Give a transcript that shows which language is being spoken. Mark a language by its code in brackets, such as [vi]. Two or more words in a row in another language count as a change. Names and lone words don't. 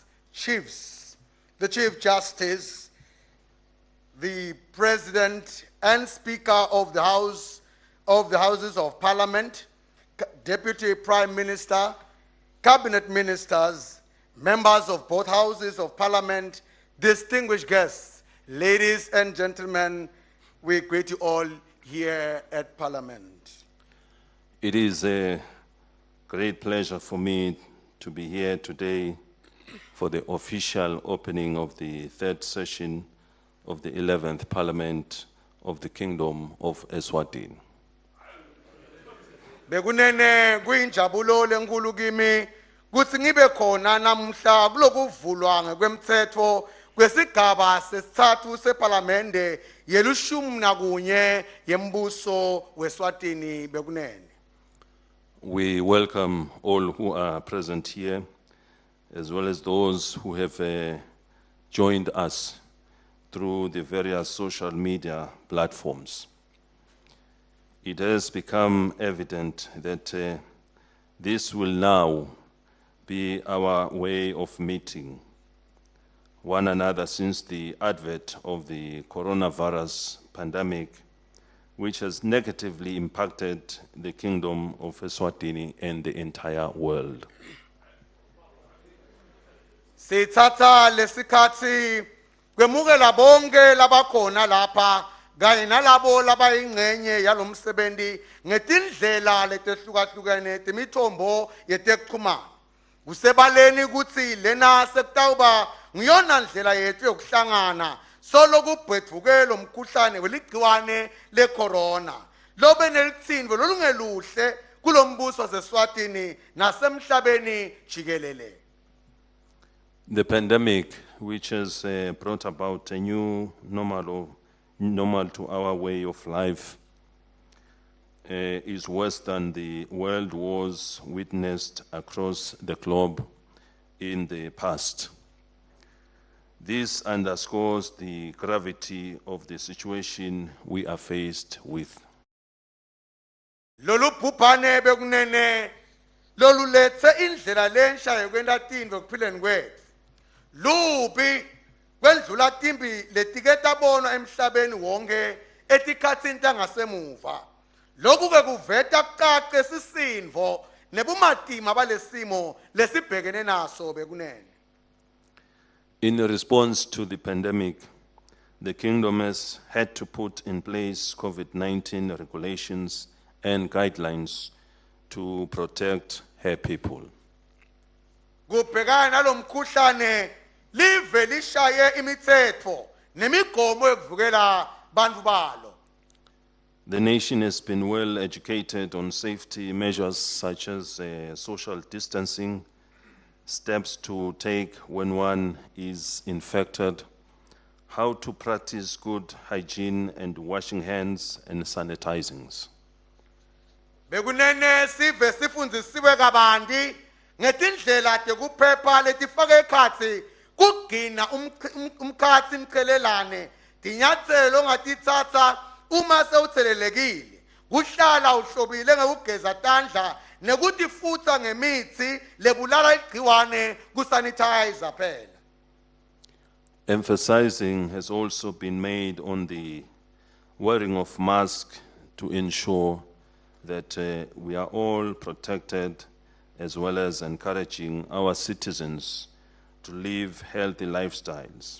[en] Chiefs, the Chief Justice, the President and Speaker of the Houses of Parliament, Deputy Prime Minister, Cabinet Ministers, members of both Houses of Parliament, distinguished guests, ladies and gentlemen, we greet you all here at Parliament. It is a great pleasure for me to be here today for the official opening of the third session of the 11th Parliament of the Kingdom of Eswatini. [ss] Bekunene kuyinjabulo lenkulu kimi kuthi ngibe khona namhla kulokuvulwa ngekwemthetho kwesigaba sesithathu seParlamente yelushumi nakunye yembuso weSwatini bekunene. [en] We welcome all who are present here, as well as those who have joined us through the various social media platforms. It has become evident that this will now be our way of meeting one another since the advent of the coronavirus pandemic, which has negatively impacted the Kingdom of Eswatini and the entire world. [ss] Sithatha lesikhathi kwemukela bonke labakhona lapha kanye nalabo labayingcenye yalomsebenzi ngetindlela letehlukahlukene temithombo yetekuxhumana. Kusebaleni ukuthi lena sekutawuba ngiyona ndlela yethu yokuhlangana solo kubhedvukelo umkhuhlane weligciwane lecorona lobe nelitsindvo lolungeluhle kulombuso waseSwatini nasemhlabeni jikelele. [en] The pandemic, which has brought about a new normal to our way of life, is worse than the world wars witnessed across the globe in the past. This underscores the gravity of the situation we are faced with. [ss] Lolu bhubhane bekunene lolulethe indlela lensha yokwenta tintfo kuphileni kwethu. Lubi kwendlula timbi letiketa bona emhlabeni wonke etikhatsini tangasemuva. Loku ke kuveta kucace sisindvo nebumatima balesimo lesibhekene naso bekunene. [en] In response to the pandemic, the Kingdom has had to put in place COVID-19 regulations and guidelines to protect her people. [ss] Kubhekana nalomkhuhlane live lishaye imithetho nemigomo yokuvukela bantu balo. [en] The nation has been well educated on safety measures such as social distancing, steps to take when one is infected, how to practice good hygiene and washing hands and sanitizings. [ss] Bekunene sive sifundzisiwe kabanti ngetindlela tekuphepha letifake ekhatsi kugcina umkhatsi mchelelane tinyatselo ongatitsatsa uma sewuthelelekile kuhlala uhlobile ngekugeza tandla nekutifutsa ngemitsi lebulala igciwane kusanitizer phela. [en] Emphasizing has also been made on the wearing of masks to ensure that we are all protected, as well as encouraging our citizens to live healthy lifestyles.